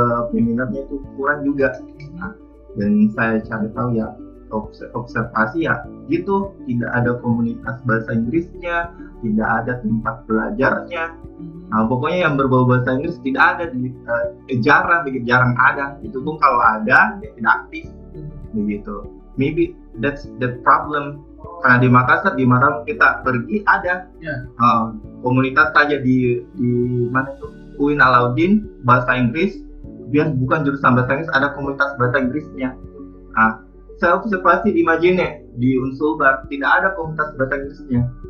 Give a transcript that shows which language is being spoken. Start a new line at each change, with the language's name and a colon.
Indonesian: Peminatnya itu kurang juga. Dan saya cari tahu observasi gitu, tidak ada komunitas bahasa Inggrisnya, tidak ada tempat belajarnya. Pokoknya yang berbau bahasa Inggris tidak ada jarang ada. Itu pun kalau ada ya tidak aktif begitu.
English: Maybe that's the problem.
Indonesian: Karena di Makassar, di mana kita pergi ada komunitas saja di mana itu UIN Alauddin bahasa Inggris, biar bukan jurusan bahasa Inggris ada komunitas bahasa Inggrisnya. Saya observasi di Majene, di Unsulbar tidak ada komunitas bahasa Inggrisnya.